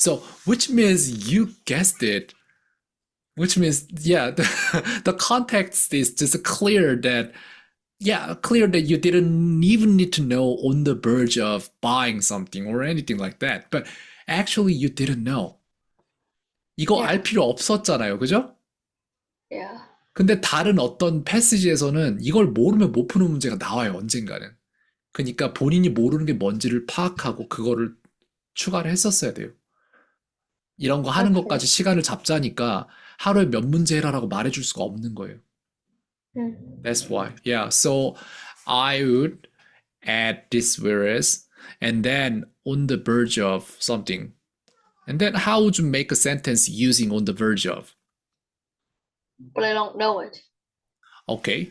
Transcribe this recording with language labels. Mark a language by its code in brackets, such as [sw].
[en] So, which means you guessed it. Which means, yeah, the context is just clear that you didn't even need to know on the verge of buying something or anything like that. But actually, you didn't know. [ko] 이거 [en] Yeah. [ko] 알 필요 없었잖아요. 그죠? [en] Yeah. [ko] 근데 다른 어떤 패시지에서는 이걸 모르면 못 푸는 문제가 나와요. 언젠가는. 그러니까 본인이 모르는 게 뭔지를 파악하고 그거를 추가를 했었어야 돼요. 이런 거 하는 [en] Okay. [ko] 것까지 시간을 잡자니까 하루에 몇 문제 해라라고 말해줄 수가 없는 거예요. [en] That's why. Yeah. So I would add this whereas and then on the verge of something. And then how would you make a sentence using on the verge of? But I don't know it. Okay.